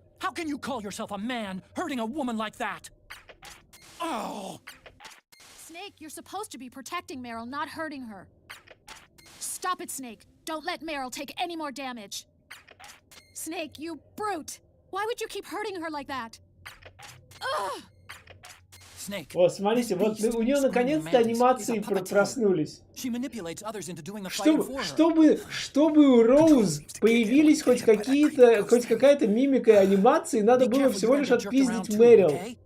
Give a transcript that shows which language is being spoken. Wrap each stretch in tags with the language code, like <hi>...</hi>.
<en>How can you call yourself a man hurting a woman like that? Oh! Snake, you're supposed to be protecting Meryl, not hurting her. Stop it, Snake. Don't let Meryl take any more damage. Snake, you brute! Why would you keep hurting her like that? Ugh! Snake.</en> <ru>О, смотрите, вот у нее наконец-то анимации проснулись.</ru> <en>She manipulates others into doing the fighting for her.</en> <ru>Чтобы у Роуз появились хоть какая-то мимика и анимации, надо было всего лишь отпиздить Мэрил.</ru>